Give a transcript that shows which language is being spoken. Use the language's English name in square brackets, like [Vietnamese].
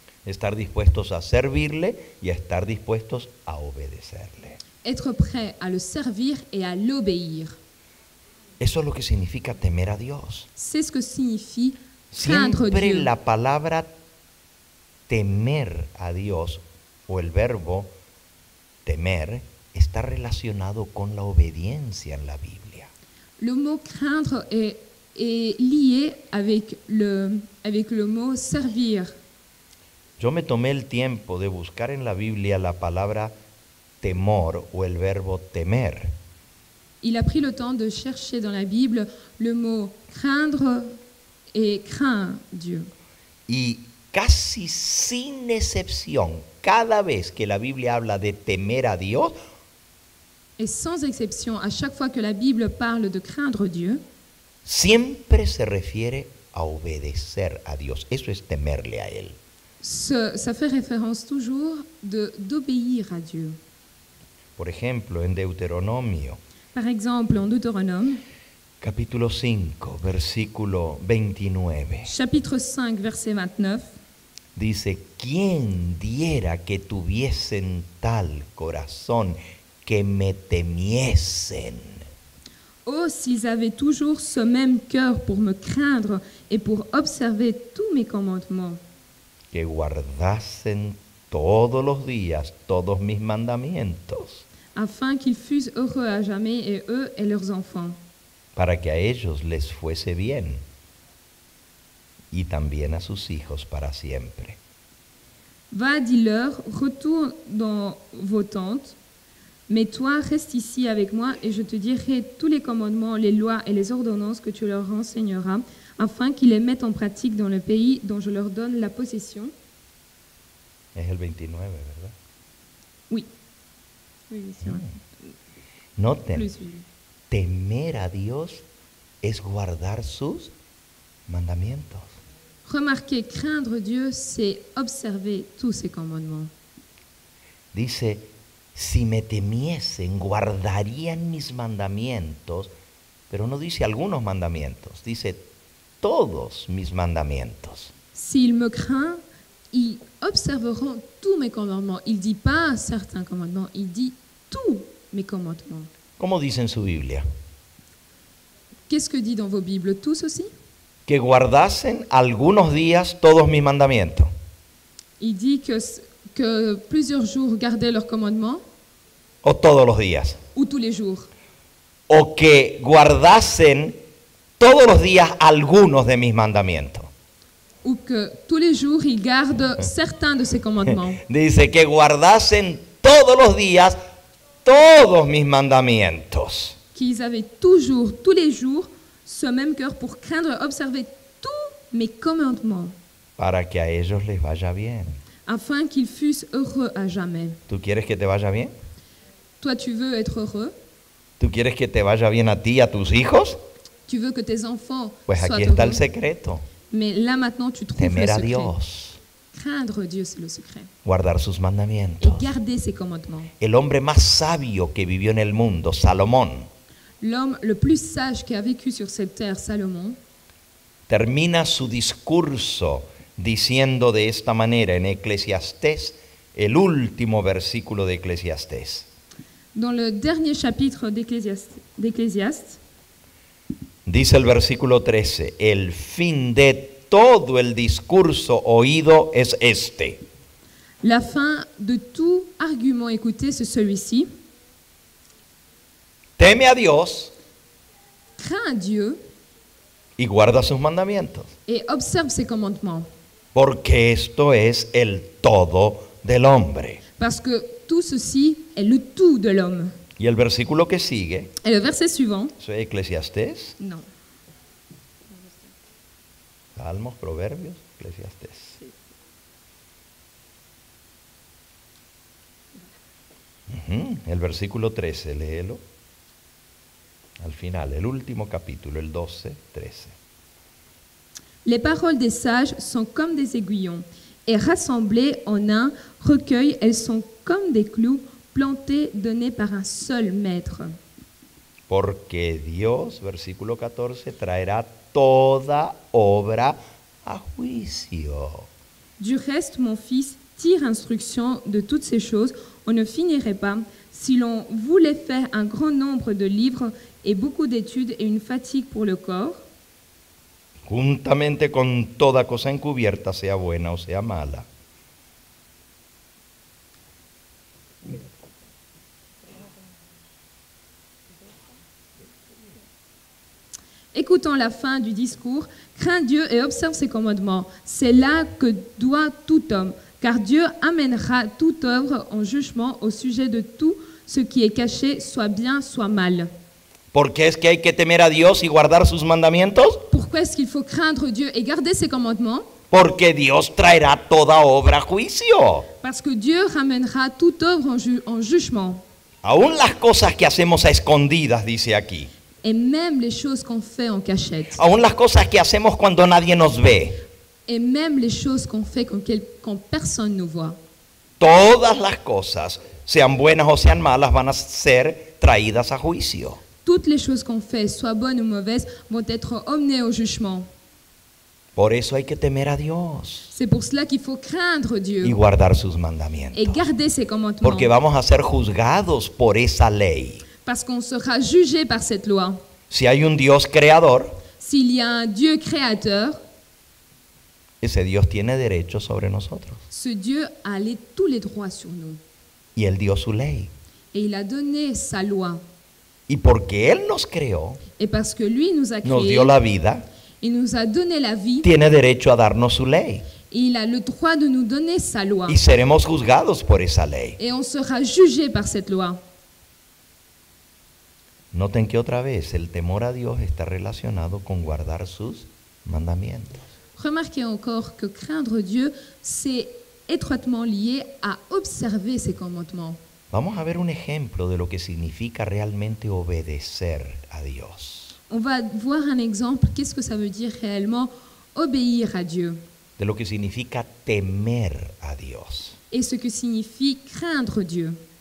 [Spanish] Estar dispuestos a servirle y a estar dispuestos a obedecerle. [French] Être prêt à le servir et à l'obéir. [Spanish] Eso es lo que significa temer a Dios. [French] C'est ce que signifie craindre [Spanish] Siempre [French] Dieu. [Spanish] la palabra temer a Dios o el verbo temer está relacionado con la obediencia en la Biblia. [French] Le mot craindre est lié avec le mot servir. [Spanish] Yo me tomé el tiempo de buscar en la Biblia la palabra temor o el verbo temer. [French] Il a pris le temps de chercher dans la Bible le mot craindre et craint Dieu. [Spanish] Y casi sin excepción, cada vez que la Biblia habla de temer a Dios, [French] Et sans exception, à chaque fois que la Bible parle de craindre Dieu, [Spanish] siempre se refiere a obedecer a Dios. Eso es temerle a Él. [French] ça fait référence toujours d'obéir à Dieu. [Spanish] Por ejemplo, en Deuteronomio, [French] Par exemple, en Deutéronome, [Spanish] capítulo 5, versículo 29, [French] chapitre 5, verset 29, [Spanish] dice, ¿quién diera que tuviesen tal corazón que me temiesen? [French] Oh, s'ils avaient toujours ce même cœur pour me craindre et pour observer tous mes commandements, [Spanish] Que guardasen todos los días todos mis mandamientos, [French] afin qu'ils fussent heureux à jamais, et eux et leurs enfants, [Spanish] para que a ellos les fuese bien, y también a sus hijos para siempre. [French] Va, dis-leur, retourne dans vos tentes, mais toi, reste ici avec moi, et je te dirai tous les commandements, les lois et les ordonnances que tu leur renseigneras, afin qu'ils les mettent en pratique dans le pays dont je leur donne la possession. [Spanish] Es el 29, ¿verdad? [French] Oui. Oui, c'est vrai. [Spanish] Noten, [French] Plus, oui. [Spanish] temer a Dios es guardar sus mandamientos. [French] Remarquez, craindre Dieu, c'est observer tous ses commandements. [Spanish] Dice, si me temiesen, guardarían mis mandamientos, pero no dice algunos mandamientos, dice todos mis mandamientos. [French] S'ils me craignent, ils observeront tous mes commandements. Il ne dit pas certains commandements, il dit tous mes commandements. [Spanish] ¿Cómo dice en su Biblia? [French] Qu'est-ce que dit dans vos Bibles? Tous aussi? [Spanish] Que guardasen algunos días todos mis mandamientos. [French] Il dit que plusieurs jours gardaient leurs commandements, [Spanish] O todos los días. [French] ou tous les jours. [Spanish] O que guardasen todos los días algunos de mis mandamientos. [French] Ou que tous les jours, ils gardent certains de ces commandements. [Spanish] Dice que guardasen todos los días todos mis mandamientos. [French] Qu'ils avaient toujours, tous les jours, ce même cœur pour craindre et observer tous mes commandements, [Spanish] Para que a ellos les vaya bien. [French] afin qu'ils fussent heureux à jamais. [Spanish] ¿Tú quieres que te vaya bien? [French] Toi, tu veux être heureux? [Spanish] ¿Tú quieres que te vaya bien a ti y a tus hijos? [French] Tu veux que tes enfants [Spanish] Pues [French] soient [Spanish] aquí está el [French] heureux? [Spanish] secreto. [French] Mais là, maintenant, tu trouves [Spanish] Temer [French] le [Spanish] a [French] secret. [Spanish] Dios. [French] Craindre Dieu, c'est le secret. [Spanish] Guardar sus [French] Et [Spanish] mandamientos. [French] garder ses commandements. [Spanish] El hombre más sabio que vivió en el mundo, Salomón, [French] L'homme le plus sage qui a vécu sur cette terre, Salomon, [Spanish] termina su discurso diciendo de esta manera en Eclesiastés, el último versículo de Eclesiastés. [French] dans le dernier chapitre d'Ecclésiaste, [Spanish] Dice el versículo 13, el fin de todo el discurso oído es este. [French] la fin de tout argument écouté, c'est celui-ci. [Spanish] Teme a Dios [French] Crains Dieu [Spanish] y guarda sus mandamientos, [French] et observe ses commandements. [Spanish] porque esto es el todo del hombre. [French] Parce que tout ceci est le tout de l'homme. [Spanish] Y el versículo que sigue, [French] Et le verset suivant, [Spanish] ¿eso es Eclesiastés? [French] non, [Spanish] Salmos, Proverbios, Eclesiastés. El versículo 13, léelo. Al final, el último capítulo, el 12, 13. [French] les paroles des sages sont comme des aiguillons, et rassemblées en un recueil, elles sont comme des clous plantés, donnés par un seul maître. [Spanish] Porque Dios, versículo 14, traerá toda obra a juicio. [French] Du reste, mon fils, tire instruction de toutes ces choses. On ne finirait pas si l'on voulait faire un grand nombre de livres et beaucoup d'études et une fatigue pour le corps. [Spanish] Juntamente con toda cosa encubierta, sea buena o sea mala. [French] Écoutant la fin du discours, crains Dieu et observe ses commandements. C'est là que doit tout homme, car Dieu amènera toute œuvre en jugement au sujet de tout ce qui est caché, soit bien, soit mal. [Spanish] ¿Por qué es que hay que temer a Dios y guardar sus mandamientos? [French] Pourquoi est-ce qu'il faut craindre Dieu et garder ses commandements? [Spanish] Porque Dios traerá toda obra a juicio. [French] Parce que Dieu ramènera toute œuvre en jugement. [Spanish] Aún las cosas que hacemos a escondidas, dice aquí. [French] Et même les choses qu'on fait en cachette. [Spanish] Aún las cosas que hacemos cuando nadie nos ve. [French] Et même les choses qu'on fait quand personne nous voit. [Spanish] Todas las cosas, sean buenas o sean malas, van a ser traídas a juicio. [French] Toutes les choses qu'on fait, soit bonnes ou mauvaises, vont être emmenées au jugement. [Spanish] Por eso hay que temer a Dios [French] C'est pour cela qu'il faut craindre [Spanish] y [French] Dieu [Spanish] guardar sus [French] et [Spanish] mandamientos. [French] garder ses commandements. [Spanish] Porque vamos a ser juzgados por esa ley. [French] Parce qu'on sera jugé par cette loi. [Spanish] Si hay un Dios creador, [French] S'il y a un Dieu créateur, [Spanish] ese Dios tiene derechos sobre nosotros. [French] ce Dieu a tous les droits sur nous. [Spanish] Y Él dio su ley. [French] Et il a donné sa loi. [Spanish] Y porque Él nos creó, [French] Et parce que lui nous a [Spanish] nos [French] créés, [Spanish] dio la vida, [French] il nous a donné la vie, [Spanish] tiene derecho a darnos su ley. [French] et il a le droit de nous donner sa loi. [Spanish] Y seremos juzgados por esa ley. [French] Et on sera jugé par cette loi. [Spanish] Noten que otra vez el temor a Dios está relacionado con guardar sus mandamientos. [French] Remarquez encore que craindre Dieu, c'est étroitement lié à observer ses commandements. [Spanish] Vamos a ver un ejemplo de lo que significa realmente obedecer a Dios, [French] On va voir un exemple, qu'est-ce que ça veut dire réellement obéir à Dieu [Spanish] de lo que significa temer a Dios. [French] et ce que signifie craindre Dieu.